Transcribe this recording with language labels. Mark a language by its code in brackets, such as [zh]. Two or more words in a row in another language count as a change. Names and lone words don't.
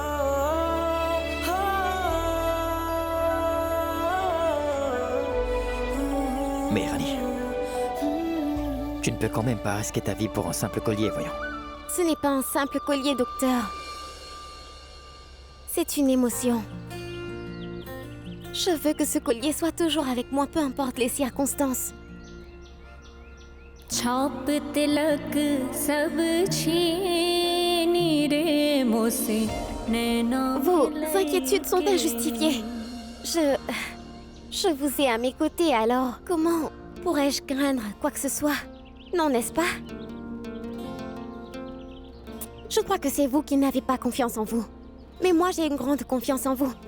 [fr] Mais Rani, tu ne peux quand même pas risquer ta vie pour un simple collier, voyons. Ce n'est pas un simple collier, docteur. C'est une émotion. Je veux que ce collier soit toujours avec moi, peu importe les circonstances. [hi] छाप तिलक सब छीनी रे मोसे नैना [fr] Vos inquiétudes sont injustifiées. Je vous ai à mes côtés, alors comment pourrais-je craindre quoi que ce soit? Non, n'est-ce pas? Je crois que c'est vous qui n'avez pas confiance en vous. Mais moi, j'ai une grande confiance en vous.